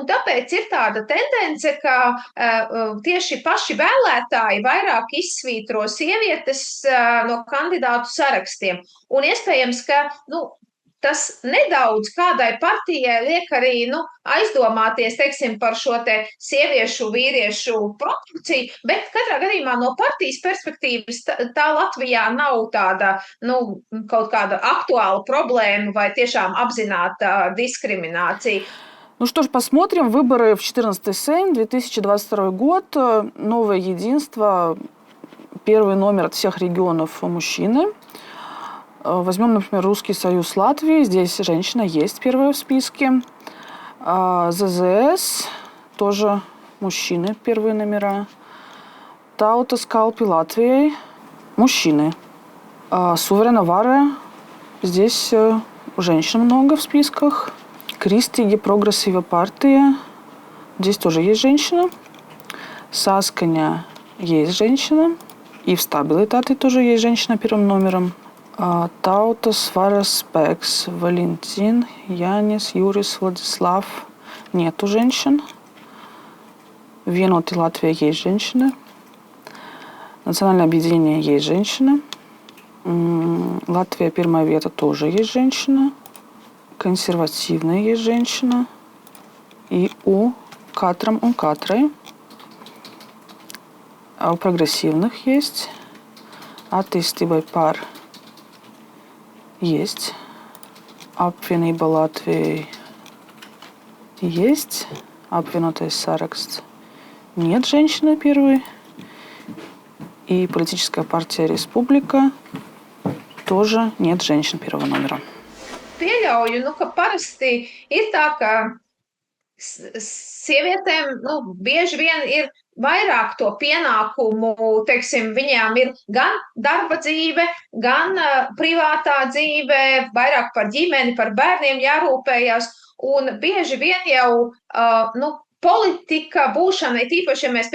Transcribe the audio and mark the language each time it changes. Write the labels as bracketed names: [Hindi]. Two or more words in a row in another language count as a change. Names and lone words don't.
[Latvian] tāpēc ir tāda tendence, ka tieši paši vēlētāji vairāk izsvītro sievietes no kandidātu sarakstiem, un iespējams, ka tas nedaudz kādai partijai liek arī aizdomāties, teiksim, par šo te sieviešu, vīriešu proporciju, bet katrā gadījumā no partijas perspektīvas tā Latvijā nav tāda, kaut kāda aktuāla problēma vai tiešām apzināta diskриминация. [Russian] Ну что ж, посмотрим. Выборы в 14-й Сейм, 2022 год. Новое единство. Первый номер от всех регионов мужчины. Возьмем, например, Русский союз Латвии. Здесь женщина есть первая в списке. ЗЗС, тоже мужчины, первые номера. Tautas kalpi Латвии, мужчины. Суверена Варе, здесь женщин много в списках. Крistīgi Progresīva партия, здесь тоже есть женщина. Saskaņa есть женщина. И в Stabilitāti тоже есть женщина первым номером. Tautas varas spēks, Валентин, Янис, Юрис, Владислав. Нету женщин. Vienoti Латвия есть женщины. Национальное объединение есть женщины. Латвия первая вета тоже есть женщина. Консервативная есть женщина. И у Катрам un Katrai. А у прогрессивных есть. Attīstībai par есть. Apvienība Latvijai есть. Apvienotais saraksts. Нет женщины первой. И политическая партия Республика тоже нет женщин первого номера. [Latvian] Pieļauju, ka parasti ir tā, ka sievietēm bieži vien ir vairāk to pienākumu, teiksim, viņām ir gan darba dzīve, gan privātā dzīve, vairāk par ģimeni, par bērniem jārūpējas, un bieži vien jau, politika būšana, tīpaši, ja mēs,